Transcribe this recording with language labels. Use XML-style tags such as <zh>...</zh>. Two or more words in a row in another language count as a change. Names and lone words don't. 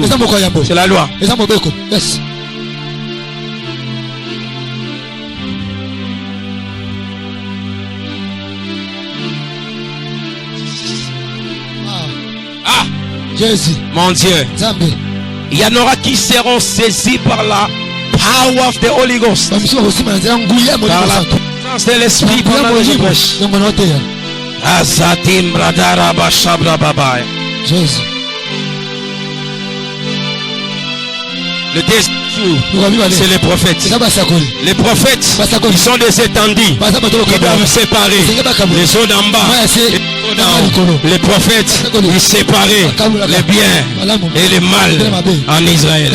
<fr>C'est la loi. Ah, Jésus, mon Dieu, il y en aura qui seront saisis par la</fr> <en>power of the Holy Ghost,</en> <fr>par la puissance de l'esprit pendant que je prêche. Azatim bradara bashabra babaya. Jésus. Le deuxième jour, c'est les prophètes. Les prophètes, ils sont des étendus qui doivent séparer les eaux d'en bas et les eaux d'en haut. Les prophètes, ils séparaient les biens et les mal en Israël.</fr>